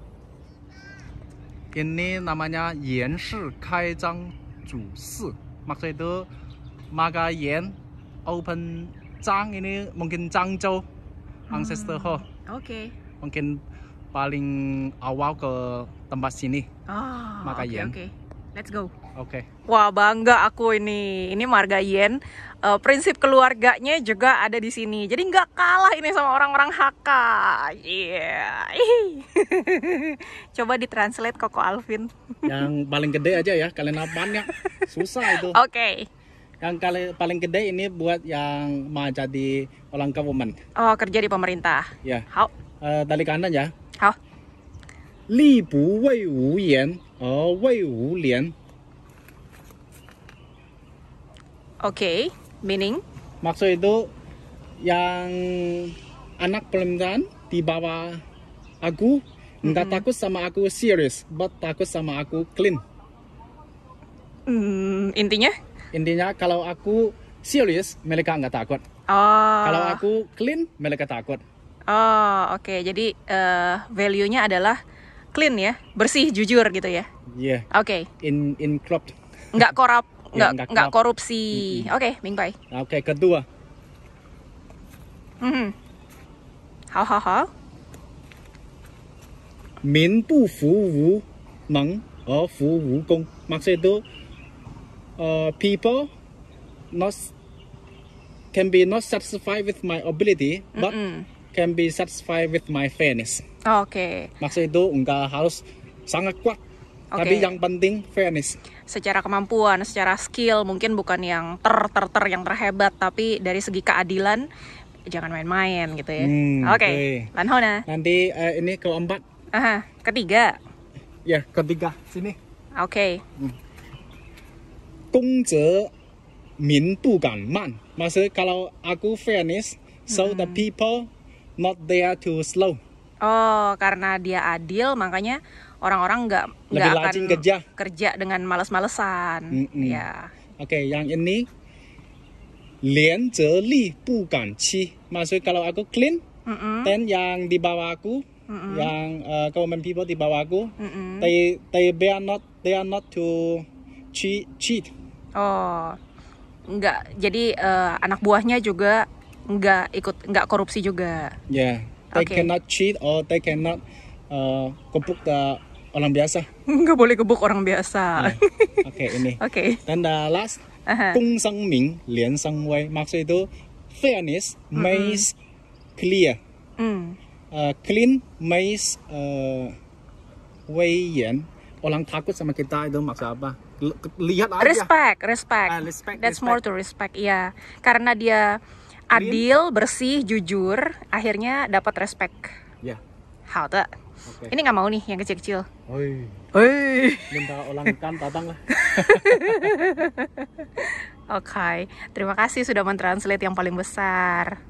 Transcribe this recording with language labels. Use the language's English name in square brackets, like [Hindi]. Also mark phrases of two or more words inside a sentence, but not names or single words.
[Indonesian] Ini namanya Yan Shi Kaizang Zhu Si. Maksud itu marga Yan open Zhang, ini mungkin Zhangzhou Ancestral Hall. Oke. Mungkin paling awal ke tempat sini. Marga Yan. Oke. [English] Let's go. [Indonesian] Oke. Wah, bangga aku ini. Ini marga Yen. Prinsip keluarganya juga ada di sini. Jadi nggak kalah ini sama orang-orang Hakka. Yeah. Coba ditranslate Koko Alvin. Yang paling gede aja ya, kalian banyak. Susah itu. Oke. Yang paling gede ini buat yang mau jadi orang government. Oh, kerja di pemerintah. Ya. Hao. Dari kanan ya. Hao. [Chinese] 力不为无言而为无廉. [English] Oke, meaning? [Indonesian] Maksud itu yang anak perempuan di bawah aku nggak takut sama aku serius, but takut sama aku clean. Intinya? Intinya kalau aku serius, mereka nggak takut. Kalau aku clean, mereka takut. Oke. Jadi value-nya adalah clean ya, bersih, jujur gitu ya. Iya. Oke. In crop. Nggak korup, nggak korupsi. Oke, mingpai. Oke, kedua. Hao. [Chinese] 民不服无能而服无功. [Indonesian] Maksud itu [English] people can be not satisfied with my ability, but can be satisfied with my fairness. [Indonesian] Oke. Maksud itu enggak harus sangat kuat, tapi yang penting fairness. Secara kemampuan, secara skill mungkin bukan yang yang terhebat, tapi dari segi keadilan jangan main-main gitu ya. Oke. Lanhona. Nanti ini keempat. Ketiga. Ya, ketiga. Sini. Oke. [Chinese] 公则民不敢慢. [Indonesian] Maksud kalau aku [English] fairness, so the people not there to slow. [Indonesian] Karena dia adil, makanya orang-orang nggak akan kerja dengan malas-malesan. Ya. Oke, yang ini [Chinese] 廉则利不敢欺. [Indonesian] Maksud kalau aku clean, dan yang di bawah aku, yang [English] common people [Indonesian] di bawah aku, [English] they are not to cheat. [Indonesian] Enggak. Jadi anak buahnya juga nggak korupsi juga. [English] Yeah. They cannot cheat or they cannot [Indonesian] gebuk orang biasa. Nggak boleh gebuk orang biasa. Oke, ini. Oke. [English] Dan the last, [Chinese] 公生明廉生威. [Indonesian] Maksud itu [English] fairness makes clear. Clean makes 威严. [Indonesian] Orang takut sama kita itu maksud apa? Lihat aja. [English] Respect. That's more to respect. [Indonesian] Iya. Karena dia adil, bersih, jujur, akhirnya dapat respect. Ya. Hao-de. Ini nggak mau nih yang kecil-kecil. Minta orang ikan datang lah. Oke. Terima kasih sudah mentranslate yang paling besar.